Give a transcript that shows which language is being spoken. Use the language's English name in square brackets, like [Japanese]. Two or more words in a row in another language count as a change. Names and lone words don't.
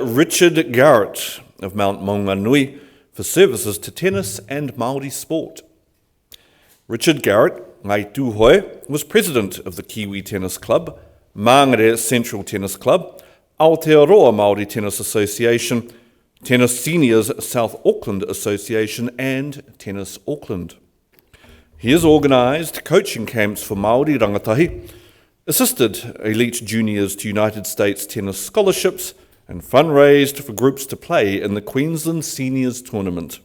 [English] Richard Garrett of Mount Maunganui, for services to tennis and Māori sport. Richard Garrett, ngai tūhoe, was president of the Kiwi Tennis Club, Māngere Central Tennis Club, Aotearoa Māori Tennis Association, Tennis Seniors South Auckland Association and Tennis Auckland. He has organised coaching camps for Māori rangatahi, assisted elite juniors to United States tennis scholarships, and fundraised for groups to play in the Queensland Seniors Tournament.